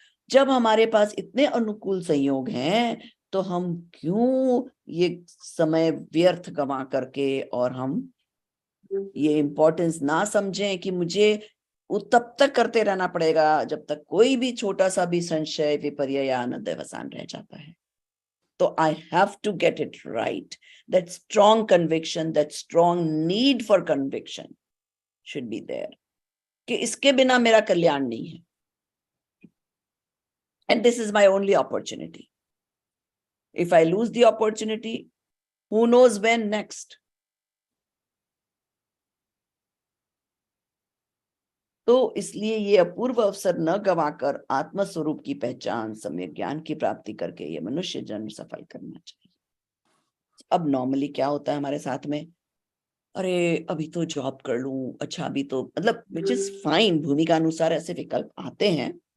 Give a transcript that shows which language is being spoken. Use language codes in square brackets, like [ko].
[hi] जब हमारे पास इतने अनुकूल संयोग हैं तो हम क्यों ये समय व्यर्थ गंवा करके और हम ये इम्पोर्टेंस ना समझें कि मुझे वो तब तक करते रहना पड़ेगा जब तक कोई भी छोटा सा भी संशय, विपर्य या अनध्यवसान रह जाता है। [en] तो I have to get it right. That strong conviction, that strong need for conviction should be there [hi] कि इसके बिना मेरा कल्याण नहीं है, [en] and this is my only opportunity. If I lose the opportunity, who knows when next? [hi] तो इसलिए ये अपूर्व अवसर न गंवाकर आत्म स्वरूप की पहचान, सम्यक ज्ञान की प्राप्ति करके ये मनुष्य जन्म सफल करना चाहिए। अब नॉर्मली क्या होता है हमारे साथ में, अरे अभी तो जॉब कर लूं, अच्छा अभी तो मतलब [en] which is fine, [hi] भूमिका अनुसार ऐसे विकल्प आते हैं